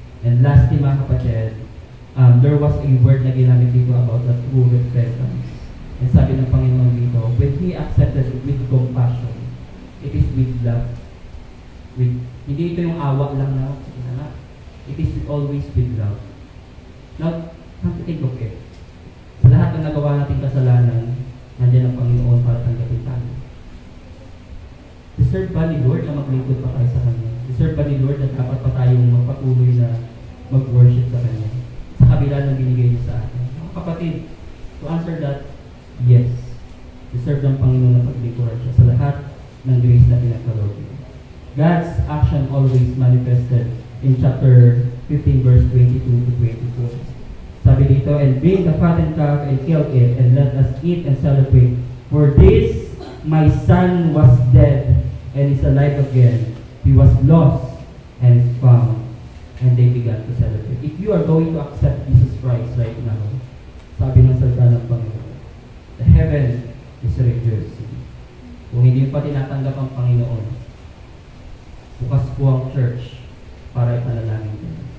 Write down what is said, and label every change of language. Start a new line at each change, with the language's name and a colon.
English: And lastly,
Filipino: mga kapatid,
English: there was a word
Filipino: na ginamit dito
English: about the true repentance. And
Filipino: sabi ng Panginoon dito,
English: when He accepted it with compassion, it is with love.
Filipino: Hindi ito yung awa lang na,
English: it is always with love. Now, come to think of it.
Filipino: Sa lahat ng nagawa nating kasalanan, nandiyan ang Panginoon para tanggapin tayo. Deserve ba ni Lord na maglingkod pa tayo sa Kanya? Deserve ba ni Lord na dapat pa tayong magpatuloy na mag-worship sa Kanya? Sa kabila ng binigay niya sa atin. Mga kapatid,
English: to answer that, yes.
Filipino: Deserve ng Panginoon na paglingkuran siya sa lahat ng grace na pinagkaloob niya.
English: God's action always manifested in chapter 15 verse 22 to 24.
Filipino: Sabi dito,
English: and bring the fattened calf and kill it, and let us eat and celebrate. For this my son was dead and is alive again. He was lost and is found. And they began to celebrate. If you are going to accept Jesus Christ right now,
Filipino: sabi ng salita ng Panginoon,
English: the heaven is rejoicing.
Filipino: Kung hindi pa tinatanggap ang Panginoon, bukas po ang church para ipanalangin din.